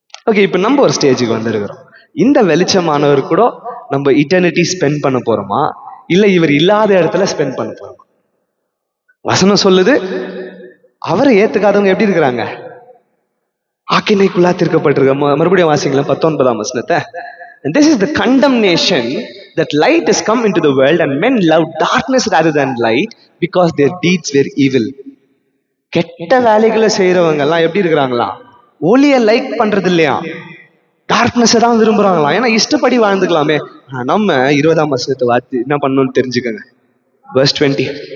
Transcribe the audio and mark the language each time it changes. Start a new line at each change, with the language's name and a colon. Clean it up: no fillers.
Tamil: Okay, இப்ப நம்ம ஒரு ஸ்டேஜுக்கு வந்திருக்கிறோம். இந்த வெளிச்சமானவர் கூட நம்ம இட்டர்னிட்டி ஸ்பெண்ட் பண்ண போறோமா, இல்ல இவர் இல்லாத இடத்துல ஸ்பெண்ட் பண்ண போறோமா? வசனம் சொல்லுது, அவரை ஏத்துக்காதவங்க எப்படி இருக்கிறாங்க? ஆக்கினைக்குள்ளா தீர்க்கப்பட்டிருக்க. மறுபடியும் வாசிங்களேன் 19ஆம் வசனத்தை.
English: And this is the condemnation that light has come into the world and men love darkness rather than light because their deeds were evil.
Tamil: கெட்ட வேலைகளை செய்யறவங்க எல்லாம் எப்படி இருக்கிறாங்களா? ஒளியை லைக் பண்றது இல்லையா, டார்க்னஸ் தான் விரும்புறாங்களாம். ஏன்னா இஷ்டப்படி வாழ்ந்துக்கலாமே. நம்ம 20ஆம் வசனத்தை வாத்தி என்ன பண்ணணும்னு தெரிஞ்சுக்கங்க. verse 20.